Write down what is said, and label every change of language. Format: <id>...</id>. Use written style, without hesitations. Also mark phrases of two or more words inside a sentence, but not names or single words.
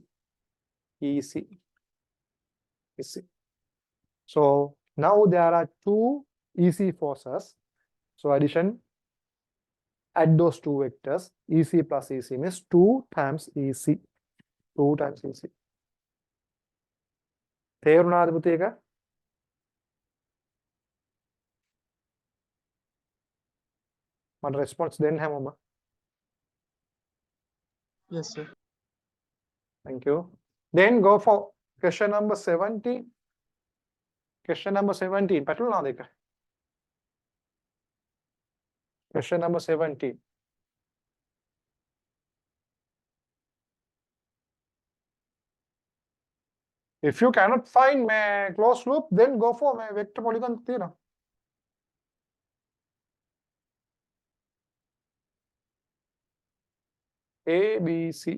<en>EC. So now there are two EC forces. So addition, add those two vectors. EC plus EC means 2 times EC. 2 times EC.</en> <si>තේරුණාද පුතේ එක? මට response දෙන්න හැමෝම.</si> <en>Yes, sir. Thank you. Then go for question number 17. Question number 17.</en> <si>පැටලුණාද එක?</si> <en>Question number 17. If you cannot find my closed loop, then go for my vector polygon theorem. A, B, C.</en>